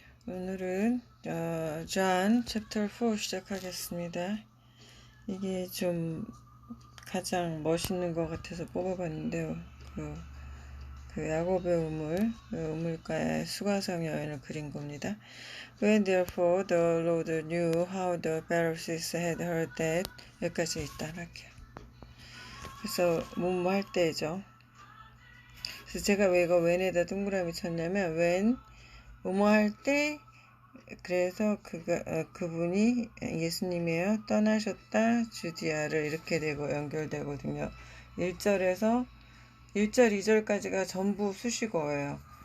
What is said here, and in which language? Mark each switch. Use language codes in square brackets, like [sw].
[ko] 오늘은 John chapter 4 시작하겠습니다. 이게 좀 가장 멋있는 것 같아서 뽑아봤는데요. 그 야곱의 우물가의 수가성 여인을 그린 겁니다. [en] When therefore the Lord knew how the Pharisees had heard that, [ko] 여기까지 일단 할게요. 그래서 뭐할 때죠. 그래서 제가 왜 이거 when에다 동그라미 쳤냐면 when 뭐할 때, 그래서 그분이 예수님이에요. 떠나셨다 주디아를 이렇게 되고 연결되거든요. 1절에서 1절 2절까지가 전부 수식어예요.